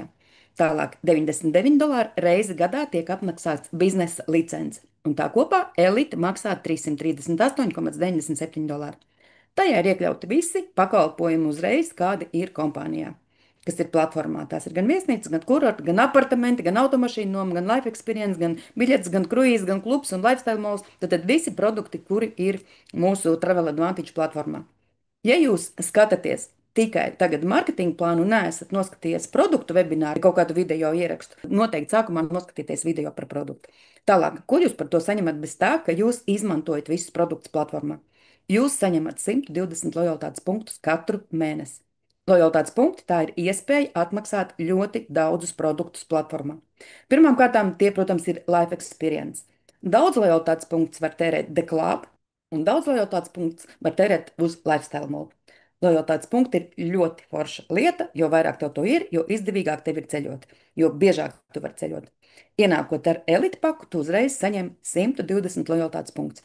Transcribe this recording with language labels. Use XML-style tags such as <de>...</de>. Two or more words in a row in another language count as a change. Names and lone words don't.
<lv>Tālāk $99 reizi gadā tiek apmaksāts biznesa licence. Un tā kopā elite maksā $338,97. Tajā ir iekļauti visi pakalpojumi uzreiz, kādi ir kompānijā, kas ir platformā. Tās ir gan viesnīcas, gan kurorti, gan apartamenti, gan automašīnu noma, gan</lv> <en>life experience,</en> <lv>gan biļetes, gan kruīzes, gan klubs un</lv> <en>lifestyle malls.</en> <lv>Tad visi produkti, kuri ir mūsu Travel Advantage platformā. Ja jūs skatāties tikai tagad mārketinga plānu un neesat noskatījies produktu webināru, kaut kādu video ierakstu, noteikti sākumā noskatieties video par produktu. Tālāk, ko jūs par to saņemat bez tā, ka jūs izmantojat visus produktus platformā? Jūs saņemat 120 lojalitātes punktus katru mēnesi. Lojalitātes punkti tā ir iespēja atmaksāt ļoti daudzus produktus platformā. Pirmkārt, tie, protams, ir</lv> <en>life experience.</en> <lv>Daudz lojalitātes punktus var tērēt The Club, un daudz lojalitātes punktus var tērēt uz</lv> <en>lifestyle mall.</en> <lv>Lojalitātes punkti ir ļoti forša lieta, jo vairāk tev to ir, jo izdevīgāk tev ir ceļot, jo biežāk tu vari ceļot. Ienākot ar elite paku, tu uzreiz saņem 120 lojalitātes punktus.</lv>